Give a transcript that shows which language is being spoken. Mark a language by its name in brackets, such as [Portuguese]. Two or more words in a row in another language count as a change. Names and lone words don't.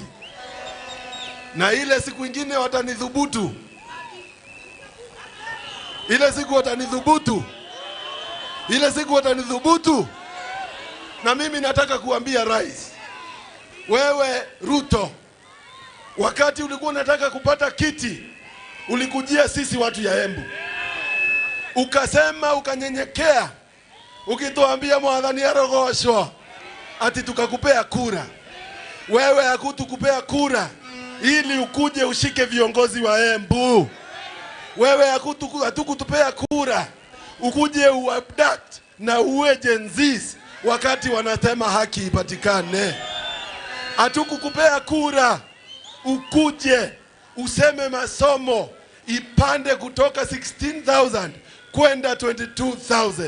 [Swahili] Na ile siku ingine watanidhubutu, ile siku watanidhubutu, na mimi nataka kuambia rais, wewe Ruto, wakati ulikuwa unataka kupata kiti, ulikujia sisi watu ya Embu, ukasema, ukanyenyekea, ukituambia [Embu] Mwathani arogoshwa, [Swahili] ati tukakupea kura. Wewe hakutukupea kura ili ukuje ushike viongozi wa Embu. Wewe hatukutupea kura ukuje uabduct na uwe Gen Z wakati wanasema haki ipatikane. Hatukukupea kura ukuje useme masomo ipande kutoka 16,000 kwenda 22,000.